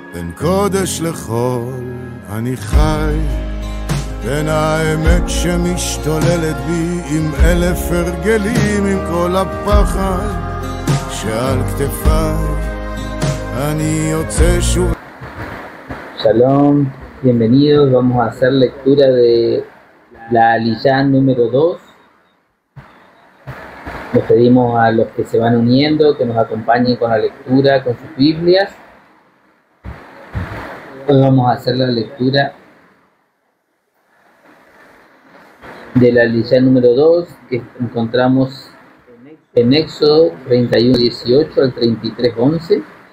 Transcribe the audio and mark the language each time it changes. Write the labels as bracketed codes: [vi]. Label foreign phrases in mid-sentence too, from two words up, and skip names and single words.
[he] בין קודש לחול אני חי, בין האמת שמשתוללת בי עם אלף הרגלים, עם כל הפחד שעל כתפיי אני יוצא שוב. [es] Shalom, bienvenidos. Vamos a hacer lectura de la Aliyá número 2. Les pedimos a los que se van uniendo que nos acompañen con la lectura, con sus Biblias. Hoy vamos a hacer la lectura de la Aliyá número 2 que encontramos en Éxodo 31:18 al 33:11.